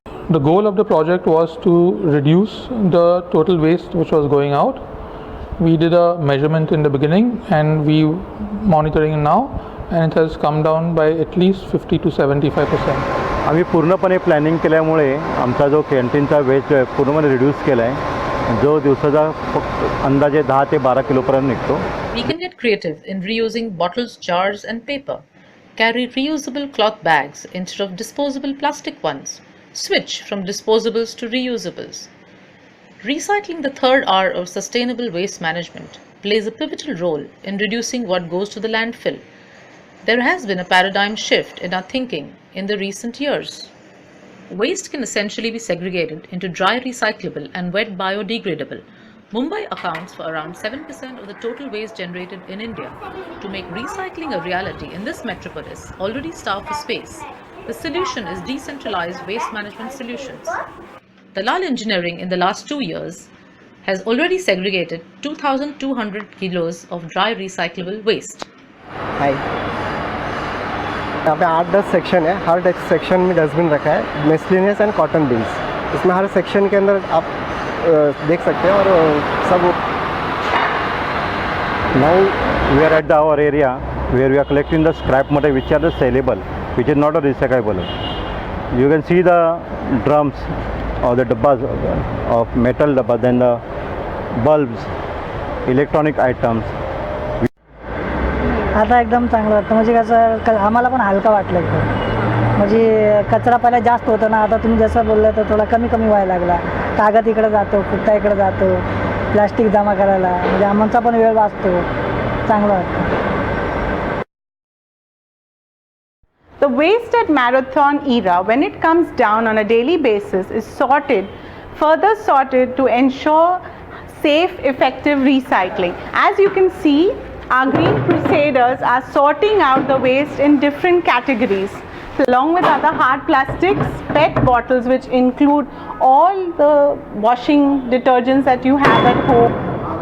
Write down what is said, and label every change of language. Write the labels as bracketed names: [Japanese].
[English] The goal of the project was to reduce the total waste which was going out. We did a measurement in the beginning and we monitoring now, and it has come down by at least 50 to 75%. [Marathi] आम्ही पूर्णपणे planning केल्यामुळे आमचा जो कॅन्टीनचा waste जो आहे पूर्णपणे reduce केला आहे, जो दिवसाचा फक्त अंदाजे 10 ते 12 किलोपर्यंत निघतो. [English] We can get creative in reusing bottles, jars and paper. Carry reusable cloth bags instead of disposable plastic ones. Switch from disposables to reusables. Recycling, the third R of sustainable waste management, plays a pivotal role in reducing what goes to the landfill. There has been a paradigm shift in our thinking in the recent years. Waste can essentially be segregated into dry recyclable and wet biodegradable. Mumbai accounts for around 7% of the total waste generated in India. To make recycling a reality in this metropolis, already starved for space, the solution is decentralized waste management solutions. Dalal Engineering in the last 2 years has already segregated 2,200 kilos of dry recyclable waste. [Hindi] Hi. यहाँ पे 8-10 section है. हर section में dustbin रखा है, [English] Miscellaneous and cotton bins. [Hindi] इसमें हर section के अंदर आप देख सकते हैं. और सब [English] Now we are at our area where we are collecting the scrap material which are the sellable, which is not a recyclable. You can see the drums or the dabbas of metal dabbas, then the bulbs, electronic items. [Marathi] आता एकदम चांगलं वाटतं. म्हणजे कसं आम्हाला पण हलका वाटलं एकदम. म्हणजे कचरा पहिला जास्त होता ना, आता तुम्ही जसं बोललं तर थोडा कमी कमी व्हायला लागला. कागद इकडे जातो, फुट्टा इकडे जातो, प्लास्टिक जमा करायला, म्हणजे आमचा पण वेळ वाचतो. चांगलं वाटतं. [English] The waste at marathon era, when it comes down on a daily basis, is further sorted to ensure safe, effective recycling. As you can see, our Green Crusaders are sorting out the waste in different categories, along with other hard plastics, PET bottles, which include all the washing detergents that you have at home.